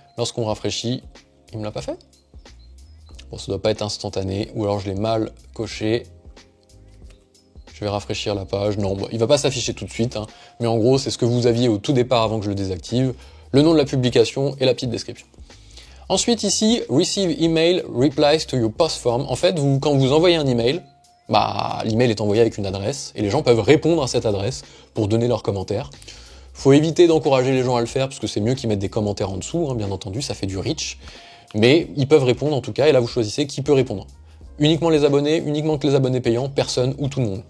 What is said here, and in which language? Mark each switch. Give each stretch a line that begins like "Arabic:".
French: Lorsqu'on rafraîchit, il me l'a pas fait? Bon, ça doit pas être instantané, ou alors je l'ai mal coché. Je vais rafraîchir la page. Non, bon, il va pas s'afficher tout de suite, hein, mais en gros, c'est ce que vous aviez au tout départ avant que je le désactive. Le nom de la publication et la petite description. Ensuite, ici,
English: Receive Email Replies to your Post Form.
French: En fait, quand vous envoyez un email, l'email est envoyé avec une adresse, et les gens peuvent répondre à cette adresse pour donner leurs commentaires. Faut éviter d'encourager les gens à le faire, parce que c'est mieux qu'ils mettent des commentaires en dessous, hein, bien entendu, ça fait du reach. Mais ils peuvent répondre en tout cas, et là vous choisissez qui peut répondre. Uniquement les abonnés, uniquement que les abonnés payants, personne ou tout le monde.